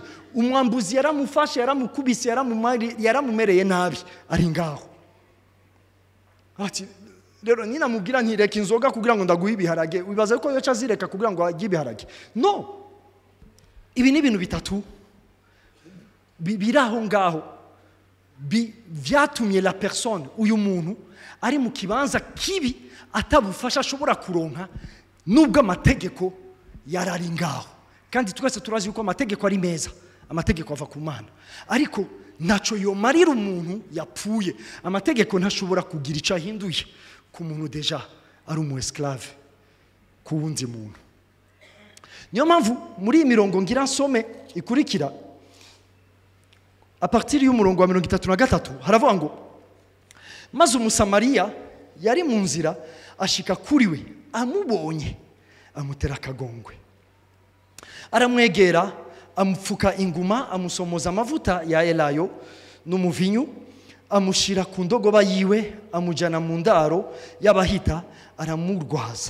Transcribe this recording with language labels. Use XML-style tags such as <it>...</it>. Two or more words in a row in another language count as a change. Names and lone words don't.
<rn>Umwambuzi yaramufashe, yaramukubise, yaramumereye nabi, ari ngaho. Ati rero nyina mubwira ntireka inzoga kugira ngo ndaguhe ibiharage, wibaza ko yoca azireka kugira ngo ajye ibiharage? No, ibi ni ibintu bitatu biraho ngaho vyatumye</rn> <fr>la personne,</fr> <rn>uyu muntu ari mu kibanza kibi atabufasha ashobora kuronka nubwo amategeko yarari ngaho. Kandi twese turazi yuko amategeko ari meza, amategeko ava ku Mana, ariko naco yomarira umuntu yapfuye. Amategeko ntashobora kugira icyo ahinduye ku muntu deja ari umu esclave ku wundi muntu. Niyo mpamvu muri imirongo ngira nsome ikurikira,</rn> <fr>a partir</fr> <rn>y'umurongo wa 33 haravuga ngo, maze umusamariya yari mu nzira ashika kuri we, amubonye amutera akagongwe, aramwegera amupfuka inguma, amusomoza amavuta ya elayo n'umuvinyu, amushira ku ndogoba yiwe, amujana mu ndaro y'abahita, aramurwaza.</rn>